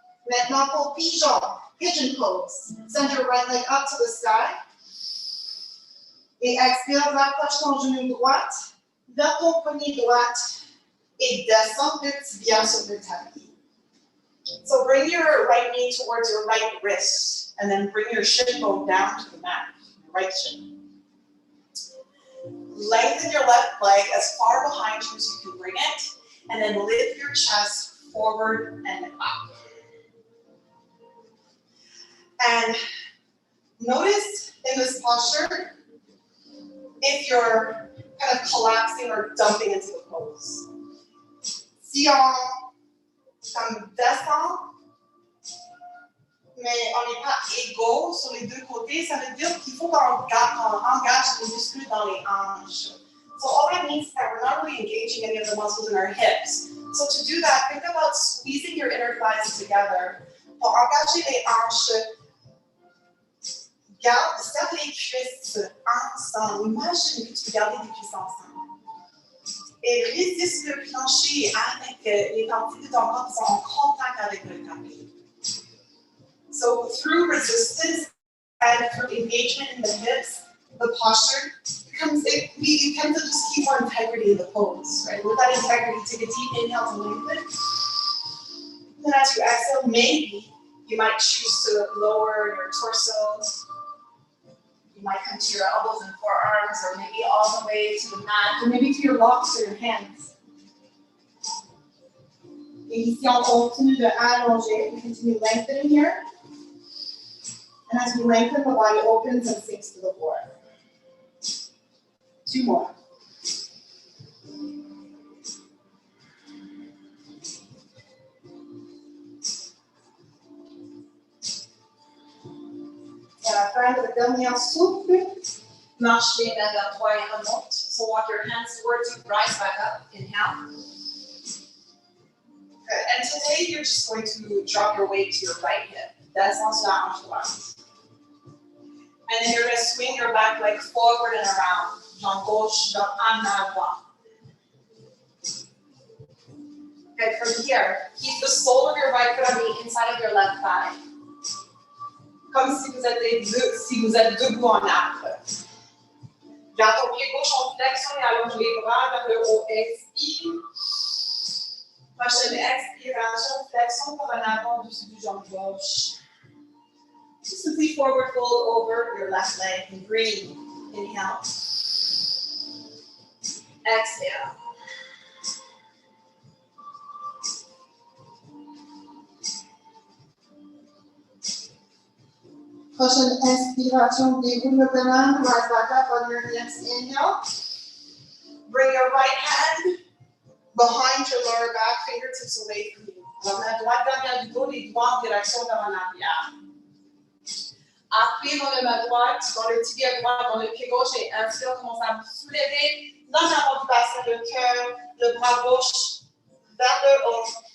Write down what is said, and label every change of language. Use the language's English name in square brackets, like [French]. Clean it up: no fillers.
[French] Maintenant pour [English] pigeon pose. Send your right leg up to the sky. [French] Et expire, rapproche ton genou droite vers ton poignet droite. Et descends le tibia sur le tapis. [English] So bring your right knee towards your right wrist, and then bring your shin bone down to the mat, right shin. Lengthen your left leg as far behind you as you can bring it, and then lift your chest forward and up. And notice in this posture, if you're kind of collapsing or dumping into the pose. [French] Si on descend, mais on n'est pas égaux sur les deux côtés, ça veut dire qu'il faut qu'on engage les muscles dans les hanches. [English] So all that means is that we're not really engaging any of the muscles in our hips. So to do that, think about squeezing your inner thighs together. [French] Pour engager les hanches, serre les cuisses ensemble. Imagine que tu peux garder tes cuisses ensemble. Et résiste le plancher avec les parties de ton corps qui sont en contact avec le tapis. [English] So through resistance and through engagement in the hips, the posture you tend to just keep more integrity in the pose, right? With that integrity, take a deep inhale to lengthen. Then as you exhale, maybe you might choose to lower your torso. You might come to your elbows and forearms, or maybe all the way to the mat. Or maybe to your blocks or your hands. [French] Et ici, on continue de allonger. [English] We continue lengthening here. And as we lengthen, the body opens and sinks to the floor. 2 more. [French] Et à la fin de la dernière souffle, Marche les mains vers toi et remonte. [English] So walk your hands towards you, rise back up, inhale. Good. And today you're just going to drop your weight to your right hip. [French] Descends sur la hanche droite. [English] And then you're going to swing your back leg forward and around. [French] Jambe gauche, jambe en avant. [English] Good. From here, keep the sole of your right foot on the inside of your left thigh. [French] Comme si vous êtes debout en arbre. Garde ton pied gauche en flexion et allonge les bras vers le haut. Expire. Prochaine expiration, flexion par en avant dessus du jambe gauche. [English] Simply forward fold over your left leg and breathe. Inhale. Exhale. [French] prochaine inspiration, déroule le colonne, [English] rise back up on your next inhale. Bring your right hand behind your lower back, fingertips away from you. [French] La main droite derrière du dos, les doigts en direction vers en arrière. Appuyez dans la main droite, dans le tibia droit, dans le pied gauche et inspire, commence à vous soulever dans l'avant du bassin, le cœur, le bras gauche vers le haut.